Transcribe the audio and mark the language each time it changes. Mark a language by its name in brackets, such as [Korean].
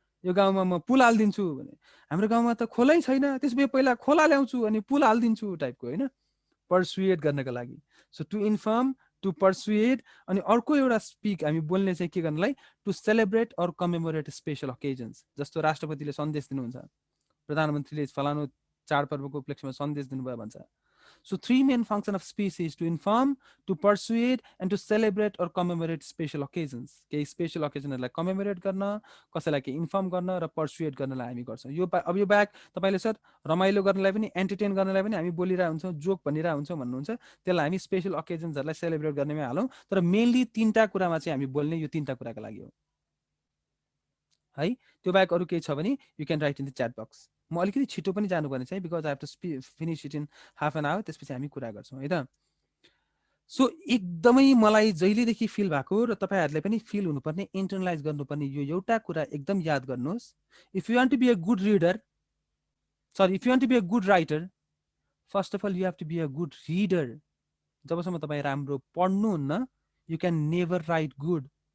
[Nepali] यो गाउँमा म पुल हालिदिन्छु भने, हाम्रो गाउँमा त खोलै छैन, त्यसपछि पहिला खोला ल्याउँछु अनि पुल हालिदिन्छु टाइपको, होइन, पर्सुएड गर्नका लागि। [English] So to inform, to persuade. [Nepali] अनि अर्को एउटा स्पिक हामी बोल्ने चाहिँ के गर्नलाई, [English] To celebrate or commemorate special occasions. [Nepali] जस्तो राष्ट्रपतिले सन्देश दिनुहुन्छ, प्रधानमन्त्रीले फलानु चाडपर्वको उपलक्ष्यमा सन्देश दिनुभयो भन्छ। [English] So 3 main functions of speech is to inform, to persuade, and to celebrate or commemorate special occasions. [Nepali] केही स्पेशल ओकेजनहरूलाई कमेमोरेट गर्न, कसैलाई केही इन्फर्म गर्न र पर्सुएट गर्नलाई हामी गर्छौँ। यो अब यो बाहेक तपाईँले सर रमाइलो गर्नलाई पनि, एन्टरटेन गर्नलाई पनि हामी बोलिरहेको हुन्छौँ, जोक भनिरहेको हुन्छौँ भन्नुहुन्छ, त्यसलाई हामी स्पेशल ओकेजन्सहरूलाई सेलिब्रेट गर्नेमै हालौँ। तर मेनली 3टा कुरामा चाहिँ हामी बोल्ने यो 3टा कुराको लागि हो है। त्यो बाहेक अरू केही छ भने [English] You can write in the chat box. [Nepali] म अलिकति छिटो पनि जानुपर्ने चाहिँ [English] because I have to finish it in half an hour, [Nepali] त्यसपछि हामी कुरा गर्छौँ है त। सो एकदमै मलाई जहिलेदेखि फिल भएको र तपाईँहरूले पनि फिल हुनुपर्ने, इन्टरनलाइज गर्नुपर्ने यो एउटा कुरा एकदम याद गर्नुहोस्। [English] If you want to be a good reader, sorry if you want to be a good writer, first of all you have to be a good reader. [Nepali] जबसम्म तपाईँ राम्रो पढ्नुहुन्न, [English] You can never write good.